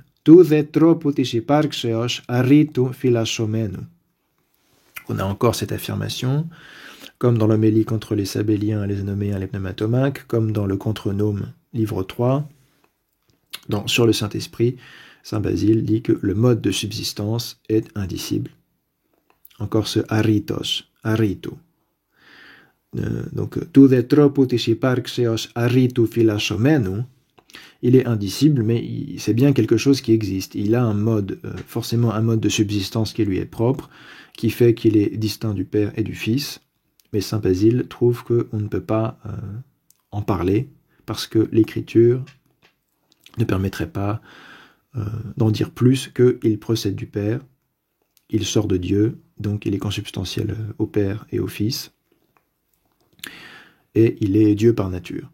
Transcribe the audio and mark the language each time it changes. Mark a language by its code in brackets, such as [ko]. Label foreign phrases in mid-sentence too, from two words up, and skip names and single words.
[fr] On a encore cette affirmation, comme dans l'homélie contre les Sabéliens, les Anoméens, les Pneumatomaques, comme dans le Contre-Nome, livre 3, sur le Saint-Esprit, Saint Basile dit que le mode de subsistance est indicible. Encore ce [el] ἄρρητος, ἄρρητο. donc τοῦ δὲ τρόπου τῆς ὑπάρξεως ἀρρήτου φυλασσομένου, [fr] il est indicible, mais c'est bien quelque chose qui existe. Il a un mode, forcément un mode de subsistance qui lui est propre, qui fait qu'il est distinct du Père et du Fils. Mais saint Basile trouve qu'on ne peut pas en parler, parce que l'Écriture ne permettrait pas d'en dire plus qu'il procède du Père, il sort de Dieu, donc il est consubstantiel au Père et au Fils, et il est Dieu par nature.